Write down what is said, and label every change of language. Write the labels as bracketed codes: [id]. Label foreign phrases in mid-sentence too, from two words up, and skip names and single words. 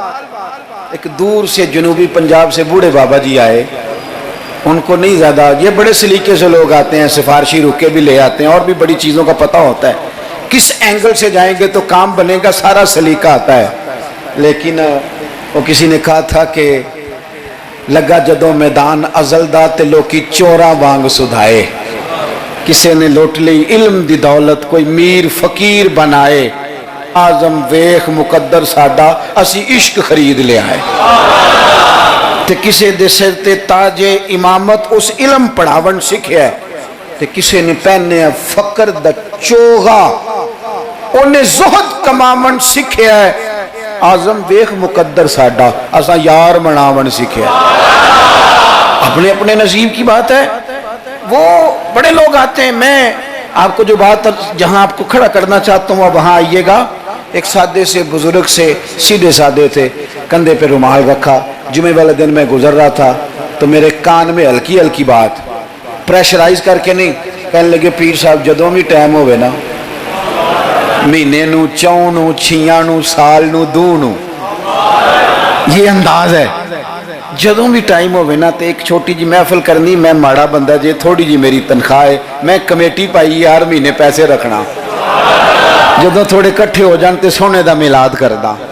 [ur] ایک دور سے جنوبی پنجاب سے بوڑھے بابا جی آئے، ان کو نہیں زیادہ، یہ بڑے سلیقے سے لوگ آتے ہیں، سفارشی رکے بھی لے آتے ہیں اور بھی بڑی چیزوں کا پتہ ہوتا ہے، کس اینگل سے جائیں گے تو کام بنے گا، سارا سلیقہ آتا ہے۔ لیکن وہ کسی نے کہا تھا کہ [pa] لگا جدوں میدان ازل دا تے لوکی چوراں وانگ سدھائے، کسی نے لوٹ لی علم دی دولت، کوئی میر فقیر بنائے، آزم ویخ مقدر ساڈا اسی عشق خرید لے آئے، تے کسے دے سر تے تاج امامت اس علم پڑھاون سکھیا ہے، تے کسے نے پہنے فقر دا چوغا انہیں زہد کماون سکھیا ہے، آزم ویخ مقدر ساڈا اسا یار مناون سکھیا ہے۔ [ur] اپنے اپنے نصیب کی بات ہے۔ وہ بڑے لوگ آتے ہیں، میں آپ کو جو بات جہاں آپ کو کھڑا کرنا چاہتا ہوں وہاں آئیے گا۔ ایک سادے سے بزرگ سے، سیدھے سادے تھے، کندھے پہ رومال رکھا، جمعے والے دن میں گزر رہا تھا تو میرے کان میں ہلکی ہلکی بات، پریشرائز کر کے نہیں، [pa] کہنے لگے پیر صاحب جدوں بھی ٹائم ہوئے نا، مہینے نو، چون نو، چھیاں نو، سال نو، دو نو، [ur] یہ انداز ہے، [pa] جدوں بھی ٹائم ہوئے نا تو ایک چھوٹی جی محفل کرنی، میں ماڑا بندہ جے، تھوڑی جی میری تنخواہ ہے، میں کمیٹی پائی ہر مہینے پیسے رکھنا، جدوں تھوڑے کٹھے ہو جانتے سونے دا میلاد کردہ۔